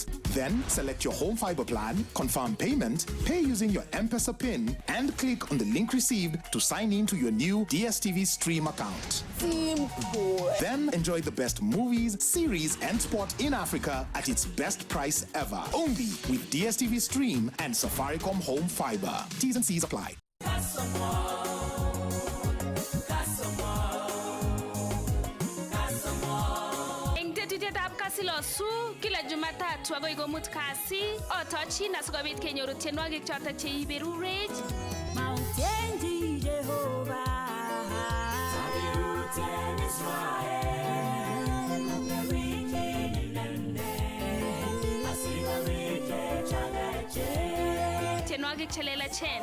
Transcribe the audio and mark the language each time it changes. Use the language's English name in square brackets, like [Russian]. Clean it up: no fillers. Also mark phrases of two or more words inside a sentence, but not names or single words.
[English] Then select your home fiber plan, confirm payment, pay using your M-Pesa PIN, and click on the link received to sign in to your new DSTV Stream account. Simple. Then enjoy the best movies, series, and sport in Africa at its best price ever. Only with DSTV Stream and Safaricom Home Fiber. T's and C's apply. [Kalenjin] Silosu [Swahili] kila Jumatatu [Kalenjin] agoi komut kasi otochi na sikobit kenyoru tienwogik choto cheiberurech Mountain Jehovah Sabiruten Israel tienwogik chelelachen